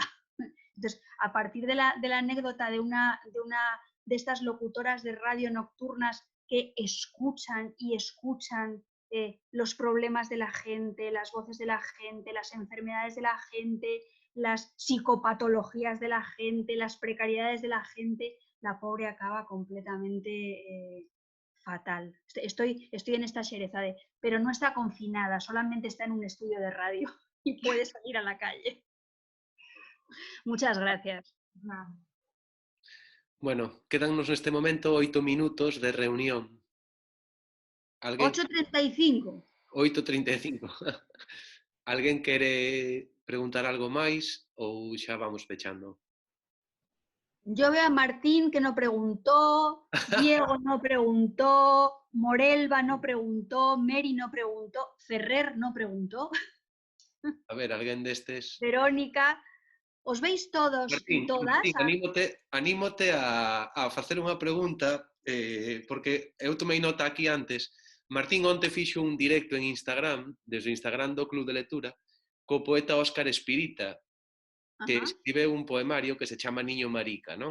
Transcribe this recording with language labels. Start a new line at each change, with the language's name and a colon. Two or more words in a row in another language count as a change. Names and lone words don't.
Spanish: Entonces, a partir de la anécdota de estas locutoras de radio nocturnas que escuchan los problemas de la gente, las voces de la gente, las enfermedades de la gente, las psicopatologías de la gente, las precariedades de la gente, la pobre acaba completamente fatal. Estoy en esta Sherezade, pero no está confinada, solamente está en un estudio de radio y puede salir a la calle. Muchas gracias. Bueno,
Galician: quédannos neste momento 8 minutos de reunión. 8:35. 8:35. Alguén quere preguntar algo máis ou xa vamos pechando?
Spanish: Yo veo a Martín que no preguntó, Diego no preguntó, Morelva no preguntó, Mary no preguntó, Ferrer no preguntó.
Galician: A ver, alguén destes... Verónica, os veis todos Martín,
Spanish: y todas.
Galician: Martín, anímote a facer unha pregunta, porque eu tomei nota aquí antes. Martín onte fixo un directo en Instagram, desde o Instagram do Club de Lectura, co poeta Óscar Espirita, que escribeu un poemario que se chama Niño Marica, non?